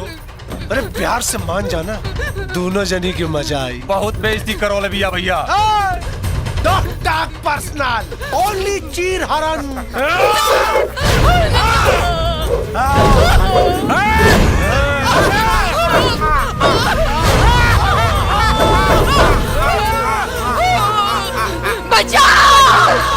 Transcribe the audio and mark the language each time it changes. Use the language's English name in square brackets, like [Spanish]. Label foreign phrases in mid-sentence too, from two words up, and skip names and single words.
[Bhojpuri] अरे प्यार से मान जाना, दोनों जनी की मजा आई। बहुत बेइज्जती करो ले भैया। [English] don't talk personal, only [Bhojpuri] चीर हरण। बचाओ!